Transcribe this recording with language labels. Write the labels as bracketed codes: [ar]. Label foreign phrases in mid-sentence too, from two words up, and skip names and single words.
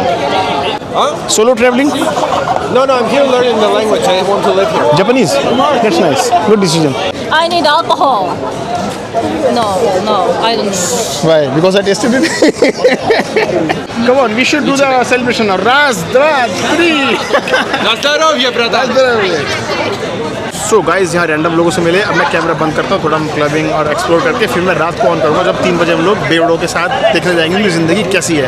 [en] Huh? Solo traveling? No, I'm here learning the language. I want to live here. Japanese? That's nice. Good decision. I need alcohol. No, I don't need. Why? Because I tasted it. Come on, we should do the celebration now. [ru] Раз, два, 3. На здоровье, братан. [en] so guys [hi] यहाँ रैंडम लोगों से मिले. अब मैं कैमरा बंद करता हूँ, थोड़ा हम क्लबिंग और एक्सप्लोर करके फिर मैं रात को ऑन करूँगा जब 3 बजे हम लोग बेवड़ों के साथ देखने जाएंगे कि ज़िंदगी कैसी है.